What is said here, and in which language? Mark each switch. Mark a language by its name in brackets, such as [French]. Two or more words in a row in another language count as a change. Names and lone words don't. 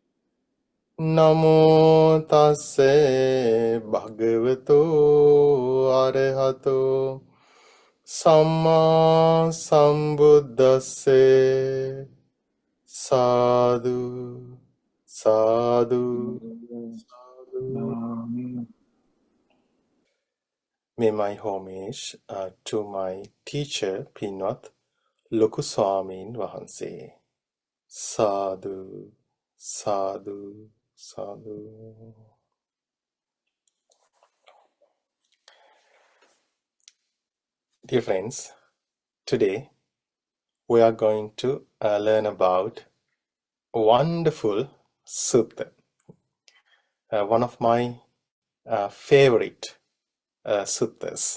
[Pali] Namo tasse bhagavato arahato samma sambuddhasse. Sadhu, sadhu, sadhu. [English] May my homage to my teacher, Pinat Lokuswamin Vahanse. [Pali] Sadhu, sadhu, sadhu. [English] Dear friends, today we are going to learn about a wonderful sutta, one of my favorite suttas.